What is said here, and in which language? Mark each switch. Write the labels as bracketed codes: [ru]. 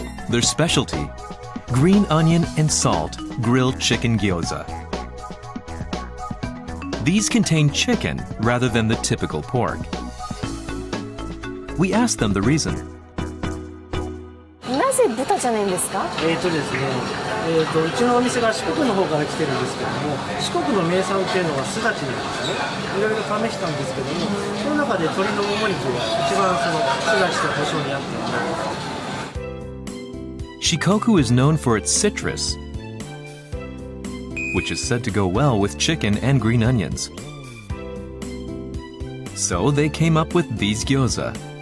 [en] Their specialty: green onion and salt grilled chicken gyoza. These contain chicken rather than the typical pork. We asked them the reason. [ja] なぜ豚じゃないんですか？ですね、うちのお店が四国の方から来てるんですけども、四国の名産っていうのはすだちなんですね。いろいろ試したんですけども、その中で鶏のもも肉が一番そのすだちと胡椒に合ってる。 [en] Shikoku is known for its citrus, which is said to go well with chicken and green onions. So they came up with these gyoza.